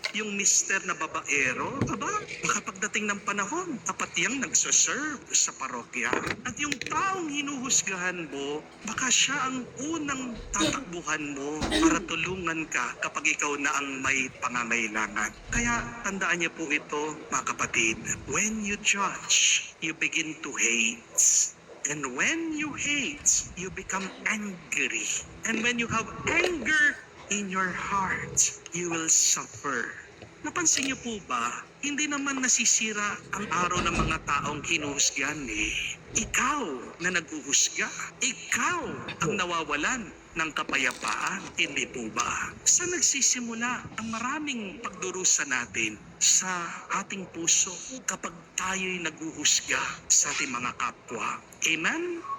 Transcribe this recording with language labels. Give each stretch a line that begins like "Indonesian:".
Filipino: Yung mister na babaero, baka pagdating ng panahon, tapat yang nagsaserve sa parokya. At yung taong hinuhusgahan mo, baka siya ang unang tatakbuhan mo para tulungan ka kapag ikaw na ang may pangangailangan. Kaya tandaan niyo po ito, mga kapatid.
English: When you judge, you begin to hate. And when you hate, you become angry. And when you have anger in your heart, you will suffer.
Filipino: Napansin niyo po ba, hindi naman nasisira ang araw ng mga taong hinuhusgan eh. Ikaw na naghuhusga, ikaw ang nawawalan ng kapayapaan, hindi po ba? Saan nagsisimula ang maraming pagdurusa natin sa ating puso kapag tayo'y naghuhusga sa ating mga kapwa? Amen?